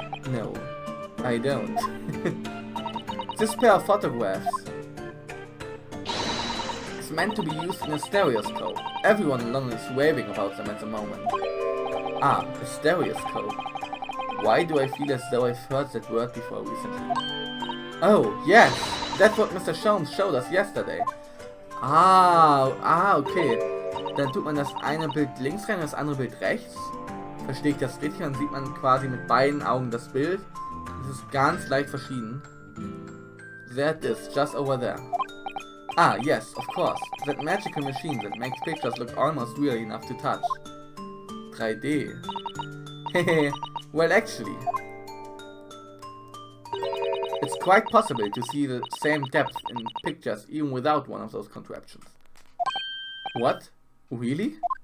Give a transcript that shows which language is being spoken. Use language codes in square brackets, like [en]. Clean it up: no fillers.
[en] No, I don't. This pair of photographs is meant to be used in a stereoscope. Everyone in London is raving about them at the moment. Ah, a stereoscope. Why do I feel as though I've heard that word before recently? Oh, yes! That's what Mr. Sholmes showed us yesterday. Okay. [de] Dann tut man das eine Bild links rein und das andere Bild rechts. Verstehe ich das richtig? Dann sieht man quasi mit beiden Augen das Bild. Es ist ganz leicht verschieden. [en] There it is, just over there. Ah, yes, of course. That magical machine that makes pictures look almost real enough to touch. 3D. Hehe. Well, actually, it's quite possible to see the same depth in pictures even without one of those contraptions. What? Really?